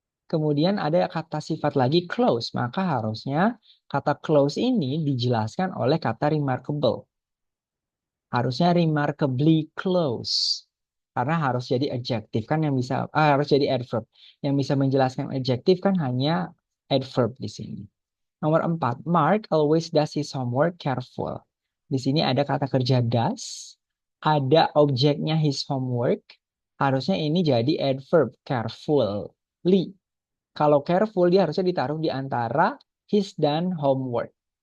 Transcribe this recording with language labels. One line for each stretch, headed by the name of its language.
Indonesian: Kemudian ada kata sifat lagi close, maka harusnya kata close ini dijelaskan oleh kata remarkable. Harusnya
English: remarkably close.
Indonesian: Karena harus jadi adjektif kan yang bisa harus jadi adverb. Yang bisa menjelaskan adjektif kan hanya adverb di sini. Nomor 4,
English: Mark always does his homework careful.
Indonesian: Di sini ada kata kerja does, ada objeknya his homework. Harusnya ini jadi adverb carefully. Kalau careful dia harusnya ditaruh di antara his dan homework.